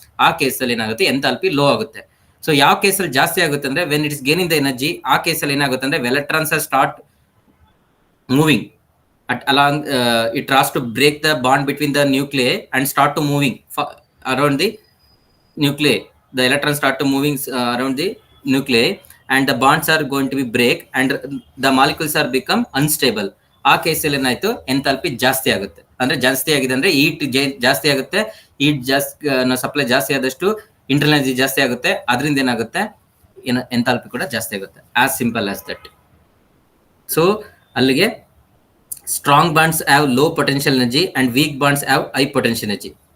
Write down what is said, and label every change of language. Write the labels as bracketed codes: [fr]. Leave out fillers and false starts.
[kn] ಆ ಕೇಸಲ್ಲಿ ಏನಾಗುತ್ತೆ, ಎಂಥಾಲ್ಪಿ ಲೋ ಆಗುತ್ತೆ. ಸೊ ಯಾವ ಕೇಸಲ್ಲಿ ಜಾಸ್ತಿ ಆಗುತ್ತೆ ಅಂದ್ರೆ, [en] when it is gaining the energy, [kn] ಆ ಕೇಸಲ್ಲಿ ಏನಾಗುತ್ತೆ ಅಂದ್ರೆ electrons start moving [en] along, it tries to break the bond between the nuclei [kn] and start to moving around the nuclei. [en] The electrons start to moving around the nuclei and the bonds are going to be break and the molecules are become unstable. [kn] ಆ ಕೇಸಲ್ಲಿ ಏನಾಯ್ತು, enthalpy ಜಾಸ್ತಿ ಆಗುತ್ತೆ. ಅಂದ್ರೆ ಜಾಸ್ತಿ ಆಗಿದೆ ಅಂದ್ರೆ heat ಜಾಸ್ತಿ ಆಗುತ್ತೆ. ಹೀಟ್ ಜಾಸ್ತಿ ಸಪ್ಲೈ ಜಾಸ್ತಿ ಆದಷ್ಟು ಇಂಟರ್ನಲ್ ಎನರ್ಜಿ ಜಾಸ್ತಿ ಆಗುತ್ತೆ. ಅದರಿಂದ ಏನಾಗುತ್ತೆ, ಎಂಥಾಲ್ಪಿ ಕೂಡ ಜಾಸ್ತಿ ಆಗುತ್ತೆ. [en] As simple as that. [kn] So ಅಲ್ಲಿಗೆ [en] strong bonds have low potential energy and weak bonds have high potential energy.